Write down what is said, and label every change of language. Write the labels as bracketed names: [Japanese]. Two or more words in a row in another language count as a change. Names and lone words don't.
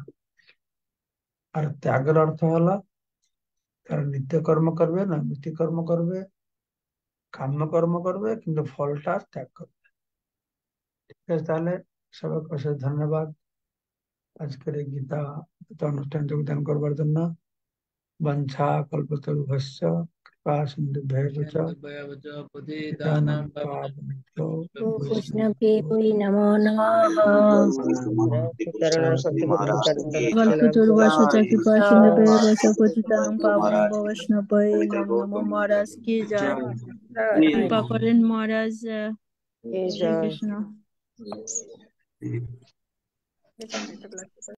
[Bangla] আর ত্যাগের অর্থ হলো তারা নিত্য কর্ম করবে, নৈমিত্তিক কর্ম করবে, কাম্য কর্ম করবে, কিন্তু ফলটা ত্যাগ করবে। ঠিক আছে, তাহলে সবাইকে অশেষ ধন্যবাদ আজকের এই গীতা অনুষ্ঠান যোগদান করবার জন্য। [Sanskrit] বাঞ্ছা কল্পতরুভ্যশ্চ सिन्धुभ्यैव च पतितानां पावनेभ्यो वैष्णवेभ्यो नमो नमः। [Hindi] चरण सत्य महाराज की [Sanskrit] कल्पतरुवश्च कृपा सिन्धुभ्यैव च पतितानां पावनेभ्यो महाराज वैष्णवेभ्यो नमो नमः। [Hindi] महाराज की जय। कृपा करें महाराज। [Sanskrit] हरे कृष्ण।